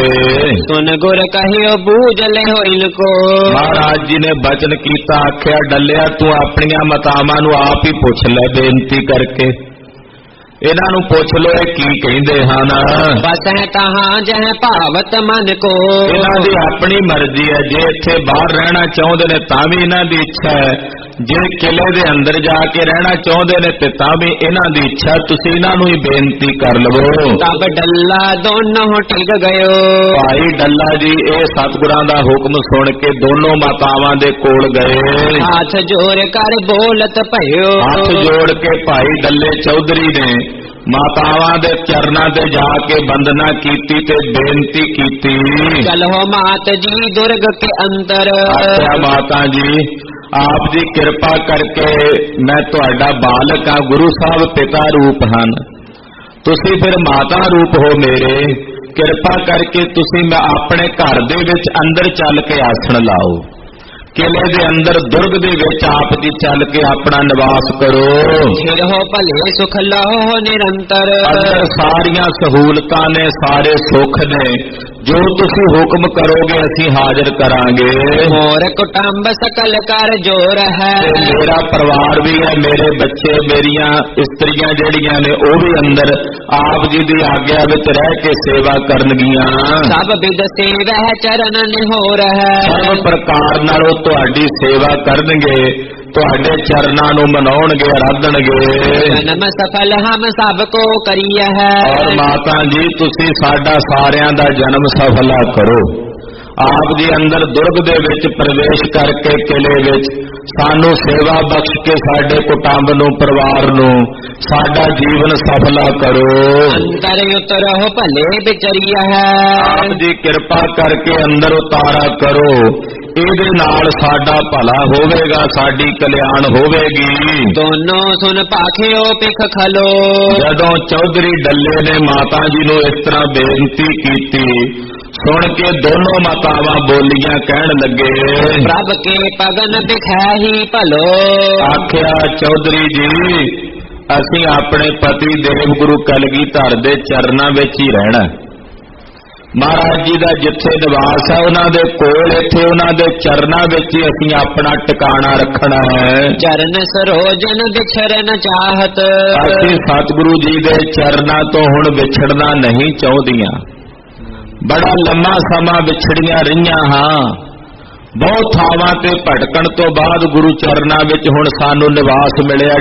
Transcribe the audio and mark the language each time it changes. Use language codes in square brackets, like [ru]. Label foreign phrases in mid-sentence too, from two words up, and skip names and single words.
[bra] सुन गुर कहियो बूझ ले हो इनको, [pa] ਮਹਾਰਾਜ ਜੀ ਨੇ ਬਚਨ ਕੀਤਾ, ਆਖਿਆ ਡੱਲਿਆ ਤੂੰ ਆਪਣੀਆਂ ਮਾਤਾਵਾਂ ਨੂੰ ਆਪ ਹੀ ਪੁੱਛ ਲੈ ਬੇਨਤੀ ਕਰਕੇ। ਇਹਨਾਂ ਨੂੰ ਪੁੱਛ ਲੋ ਇਹ ਕੀ ਕਹਿੰਦੇ ਹਨ। [bra] बस है तहाँ जह भावत मन को, [pa] ਇਹਨਾਂ ਦੀ ਆਪਣੀ ਮਰਜ਼ੀ ਹੈ, ਜੇ ਇੱਥੇ ਬਾਹਰ ਰਹਿਣਾ ਚਾਹੁੰਦੇ ਨੇ ਤਾਂ ਵੀ ਇਹਨਾਂ ਦੀ ਇੱਛਾ ਹੈ, ਜੇ ਕਿਲੇ ਦੇ ਅੰਦਰ ਜਾ ਕੇ ਰਹਿਣਾ ਚਾਹੁੰਦੇ ਨੇ ਤੇ ਤਾਂ ਵੀ ਇਹਨਾਂ ਦੀ ਇੱਛਾ। ਤੁਸੀਂ ਇਹਨਾਂ ਨੂੰ ਹੀ ਬੇਨਤੀ ਕਰ ਲਵੋ। [bra] तब डल्ला दोनों टिक गयो, [pa] ਭਾਈ ਡੱਲਾ ਜੀ ਇਹ ਸਤਿਗੁਰਾਂ ਦਾ ਹੁਕਮ ਸੁਣ ਕੇ ਦੋਨੋਂ ਮਾਤਾਵਾਂ ਦੇ ਕੋਲ ਗਏ। [bra] हाथ जोड़ कर बोलत भयो, [pa] ਹੱਥ ਜੋੜ ਕੇ ਭਾਈ ਡੱਲੇ ਚੌਧਰੀ ਨੇ ਮਾਤਾਵਾਂ ਦੇ ਚਰਨਾਂ ਤੇ ਜਾ ਕੇ ਵੰਦਨਾ ਕੀਤੀ ਤੇ ਬੇਨਤੀ ਕੀਤੀ। [bra] चलो मात जी दुर्ग के अंदर, [pa] ਆਖਿਆ ਮਾਤਾ ਜੀ ਆਪ ਜੀ ਕਿਰਪਾ ਕਰਕੇ ਮੈਂ ਤੁਹਾਡਾ ਬਾਲਕ ਹਾਂ, ਗੁਰੂ ਸਾਹਿਬ ਪਿਤਾ ਰੂਪ ਹਨ, ਤੁਸੀਂ ਫਿਰ ਮਾਤਾ ਰੂਪ ਹੋ ਮੇਰੇ, ਕਿਰਪਾ ਕਰਕੇ ਤੁਸੀਂ ਮੈਂ ਆਪਣੇ ਘਰ ਦੇ ਵਿੱਚ ਅੰਦਰ ਚੱਲ ਕੇ ਆਸਣ ਲਾਓ। ਕਿਲੇ ਦੇ ਅੰਦਰ ਦੁਰਗ ਦੇ ਵਿੱਚ ਆਪ ਜੀ ਚੱਲ ਕੇ ਆਪਣਾ ਨਿਵਾਸ ਕਰੋ। [bra] फिर हो भले सुख लहो निरंतर, [pa] ਅੰਦਰ ਸਾਰੀਆਂ ਸਹੂਲਤਾਂ ਨੇ, ਸਾਰੇ ਸੁੱਖ ਨੇ, ਜੋ ਤੁਸੀਂ ਹੁਕਮ ਕਰੋਗੇ ਅਸੀਂ ਹਾਜ਼ਰ ਕਰਾਂਗੇ। [bra] मोर कुटुंब सकल कर जोर है, [pa] ਤੇ ਮੇਰਾ ਪਰਿਵਾਰ ਵੀ ਹੈ, ਮੇਰੇ ਬੱਚੇ, ਮੇਰੀਆਂ ਇਸਤਰੀਆਂ ਜਿਹੜੀਆਂ ਨੇ ਉਹ ਵੀ ਅੰਦਰ ਆਪ ਜੀ ਦੀ ਆਗਿਆ ਵਿੱਚ ਰਹਿ ਕੇ ਸੇਵਾ ਕਰਨਗੀਆਂ। [bra] सब विद से वह चरण निहोर है, [pa] ਸਰਵ ਪ੍ਰਕਾਰ ਨਾਲ ਉਹ ਤੁਹਾਡੀ ਸੇਵਾ ਕਰਨਗੇ, ਤੁਹਾਡੇ ਚਰਨਾਂ ਨੂੰ ਮਨਾਉਣਗੇ, ਆਰਾਧਣਗੇ। [bra] जन्म सफल हम सबको करिय है, [pa] ਔਰ ਮਾਤਾ ਜੀ ਤੁਸੀਂ ਸਾਡਾ ਸਾਰਿਆਂ ਦਾ ਜਨਮ ਸਫਲਾ ਕਰੋ। ਆਪ ਜੀ ਅੰਦਰ ਦੁਰਗ ਦੇ ਵਿੱਚ ਪ੍ਰਵੇਸ਼ ਕਰਕੇ ਕਿਲੇ ਵਿੱਚ ਸਾਨੂੰ ਸੇਵਾ ਬਖਸ਼ ਕੇ ਸਾਡੇ ਕੁਟੁੰਬ ਨੂੰ, ਪਰਿਵਾਰ ਨੂੰ, ਸਾਡਾ ਜੀਵਨ ਸਫਲਾ ਕਰੋ। [bra] अंतर उतर हो भले बिचरिय है, [pa] ਆਪ ਜੀ ਕਿਰਪਾ ਕਰਕੇ ਅੰਦਰ ਉਤਾਰਾ ਕਰੋ, ਇਹਦੇ ਨਾਲ ਸਾਡਾ ਭਲਾ ਹੋਵੇਗਾ, ਸਾਡੀ ਕਲਿਆਣ ਹੋਵੇਗੀ। [bra] दोनों सुन पाखियो पिख खलो, [pa] ਜਦੋਂ ਚੌਧਰੀ ਡੱਲੇ ਨੇ ਮਾਤਾ ਜੀ ਨੂੰ ਇਸ ਤਰ੍ਹਾਂ ਬੇਨਤੀ ਕੀਤੀ, ਸੁਣ ਕੇ ਦੋਨੋਂ ਮਾਤਾਵਾਂ ਬੋਲੀਆਂ, ਕਹਿਣ ਲੱਗੇ [bra] प्रभ के पगन दिखै ही भलो, [pa] ਆਖਿਆ ਚੌਧਰੀ ਜੀ ਅਸੀਂ ਆਪਣੇ ਪਤੀ ਦੇਵ ਗੁਰੂ ਕਲਗੀਧਰ ਦੇ ਚਰਨਾਂ ਵਿੱਚ ਹੀ ਰਹਿਣਾ। ਮਹਾਰਾਜ ਜੀ ਦਾ ਜਿੱਥੇ ਨਿਵਾਸ ਹੈ ਉਹਨਾਂ ਦੇ ਕੋਲ, ਇੱਥੇ ਉਹਨਾਂ ਦੇ ਚਰਨਾਂ ਵਿੱਚ ਹੀ ਅਸੀਂ ਆਪਣਾ ਟਿਕਾਣਾ ਰੱਖਣਾ ਹੈ। [bra] चरण सरोजन बिछरन चाहत, [pa] ਅਸੀਂ ਸਤਿਗੁਰੂ ਜੀ ਦੇ ਚਰਨਾਂ ਤੋਂ ਹੁਣ ਵਿਛੜਨਾ ਨਹੀਂ ਚਾਹੁੰਦੀਆਂ। ਬੜਾ ਲੰਮਾ ਸਮਾਂ ਵਿਛੜੀਆਂ ਰਹੀਆਂ ਹਾਂ, ਬਹੁਤ ਥਾਵਾਂ ਤੇ ਭਟਕਣ ਤੋਂ ਬਾਅਦ ਗੁਰੂ ਚਰਨਾਂ ਵਿੱਚ ਹੁਣ ਸਾਨੂੰ ਨਿਵਾਸ ਮਿਲਿਆ।